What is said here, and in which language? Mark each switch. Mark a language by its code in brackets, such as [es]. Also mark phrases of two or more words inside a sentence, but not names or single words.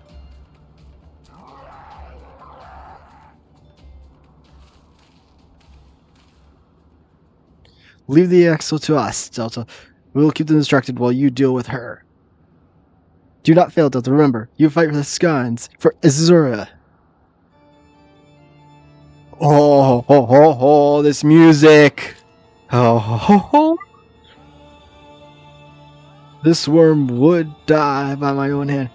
[en] Leave the Exo to us, Delta. We will keep them distracted while you deal with her. Do not fail, Delta. Remember, you fight for the Skynes, for Azura. Oh, ho, ho, ho, this music. Oh, ho, ho, ho. This worm would die by my own hand.